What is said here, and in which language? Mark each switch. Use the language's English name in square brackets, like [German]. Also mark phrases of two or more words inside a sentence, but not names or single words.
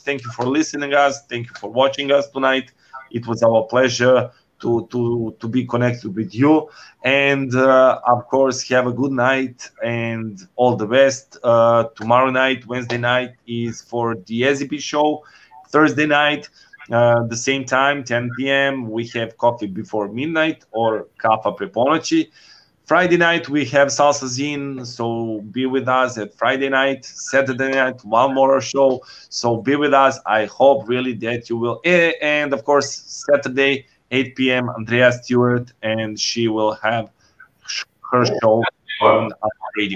[English] Thank you for listening us. Thank you for watching us tonight. It was our pleasure to be connected with you, and of course, have a good night and all the best. Tomorrow night, Wednesday night, is for the SEP show. Thursday night, the same time, 10 p.m. we have coffee before midnight, or [Croatian] kava pre ponoći. [English] Friday night we have Salsa Zine, so be with us at Friday night. Saturday night, one more show, so be with us. I hope really that you will. And of course, Saturday, 8 p.m., Andrea Stewart, and she will have her show on radio.